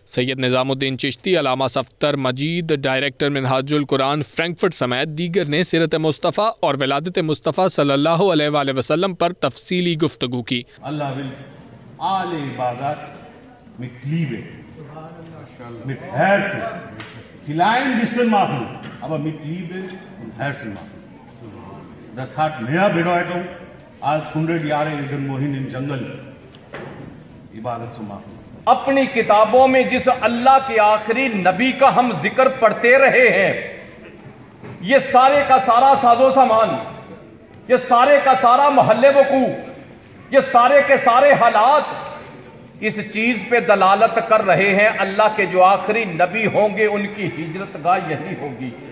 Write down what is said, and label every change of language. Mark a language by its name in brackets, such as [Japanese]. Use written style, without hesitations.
[Hindi] सैयद निज़ामुद्दीन चिश्ती, अलामा सफ्तर मजीद, director Minhajul Quran Frankfurt समेत दीगर ने सीरत मुस्तफ़ा और विलादत मुस्तफ़ा सल्लल्लाहु अलैहि वसल्लम पर तफसीली गुफ्तगू की। [German] Allah will alle Ibadat mit Liebe, mit Herzen, klein bisschen machen, aber mit Liebe und Herzen machen. Das hat mehr Bedeutung als 100 Jahre irgendwohin im Jungle Ibadat zu machen. [Hindi] अपनी किताबों में जिस अल्लाह के आखिरी नबी का हम जिक्र पढ़ते रहे हैं, ये सारे का सारा साजो सामान, ये सारे का सारा महल्ले वकू, ये सारे के सारे हालात इस चीज पे दलालत कर रहे हैं, अल्लाह के जो आखिरी नबी होंगे उनकी हिजरतगाह यही होगी।